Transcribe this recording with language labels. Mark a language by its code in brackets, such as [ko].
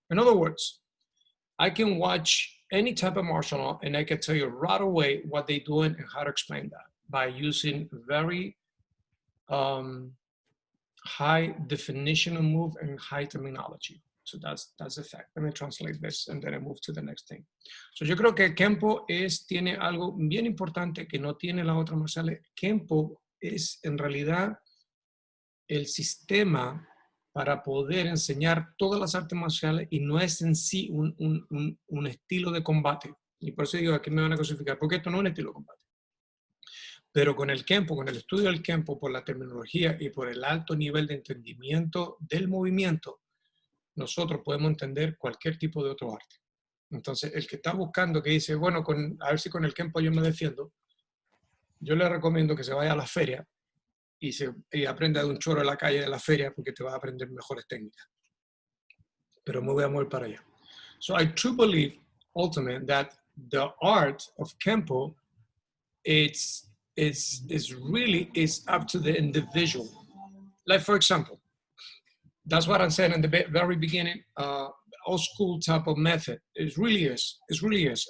[en] In other words, I can watch any type of martial art and I can tell you right away what they're doing and how to explain that by using very high definition of move and high terminology. So that's the fact. Let me translate this and then I move to the next thing. [es] So yo creo que Kenpo tiene algo bien importante que no tiene la otra marcial. Kenpo es en realidad el sistema para poder enseñar todas las artes marciales y no es en sí un estilo de combate. Y por eso digo, aquí me van a crucificar, porque esto no es un estilo de combate. Pero con el Kenpo, con el estudio del Kenpo, por la terminología y por el alto nivel de entendimiento del movimiento, nosotros podemos entender cualquier tipo de otro arte. Entonces, el que está buscando, que dice, bueno, a ver si con el Kenpo yo me defiendo, yo le recomiendo que se vaya a la feria y aprenda de un choro en la calle de la feria, porque te va a aprender mejores técnicas. Pero me voy a mover para allá. [en] So I truly believe, ultimately, that the art of Kenpo, it's really up to the individual. like for example, that's what I said in the very beginning. Old school type of method. It really is. It really is.